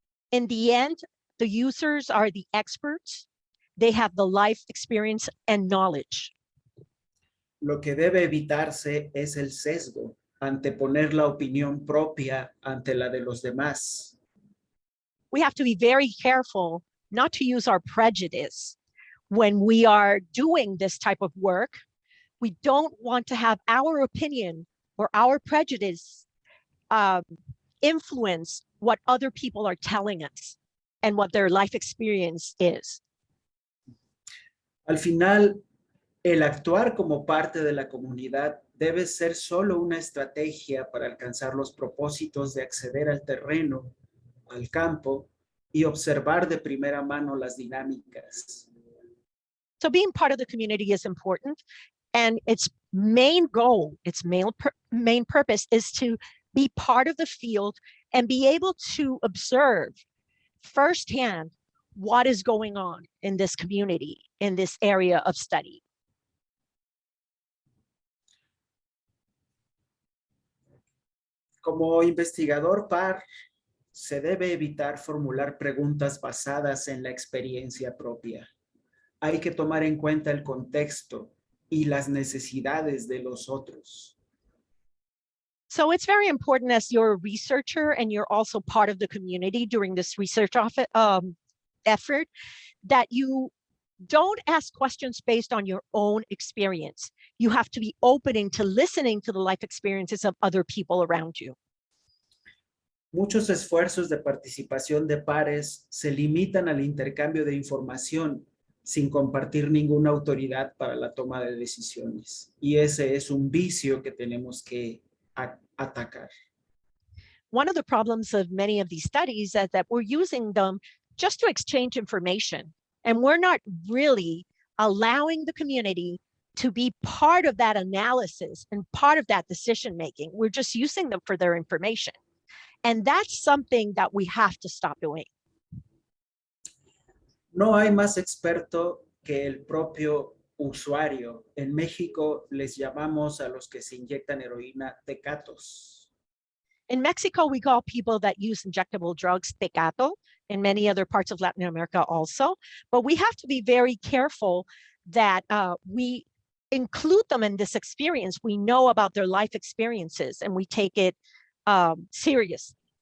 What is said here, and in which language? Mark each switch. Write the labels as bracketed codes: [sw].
[en] In the end, the users are the experts. They have the life experience and knowledge. [es] Lo que debe evitarse es el sesgo, anteponer la opinión propia ante la de los demás. [en] We have to be very careful not to use our prejudice when we are doing this type of work. We don't want to have our opinion or our prejudice influence what other people are telling us and what their life experience is. [es] Al final, el actuar como parte de la comunidad debe ser solo una estrategia para alcanzar los propósitos de acceder al terreno, al campo, y observar de primera mano las dinámicas. [en] So being part of the community is important, and its main goal, its main purpose is to be part of the field and be able to observe firsthand what is going on in this community, in this area of study. [es] Como investigador par, se debe evitar formular preguntas basadas en la experiencia propia. Hay que tomar en cuenta el contexto y las necesidades de los otros. [en] So it's very important as you're a researcher and you're also part of the community during this research effort that you don't ask questions based on your own experience. You have to be open to listening to the life experiences of other people around you. [es] Muchos esfuerzos de participación de pares se limitan al intercambio de información sin compartir ninguna autoridad para la toma de decisiones. Y ese es un vicio que tenemos que atacar. [en] One of the problems of many of these studies is that we're using them just to exchange information, and we're not really allowing the community to be part of that analysis and part of that decision making. We're just using them for their information. And that's something that we have to stop doing. [es] No hay más experto que el propio usuario. En México les llamamos a los que se inyectan heroína tecatos. [en] In Mexico, we call people that use injectable drugs tecato. In many other parts of Latin America also. But we have to be very careful that we include them in this experience. We know about their life experiences and we take it serious.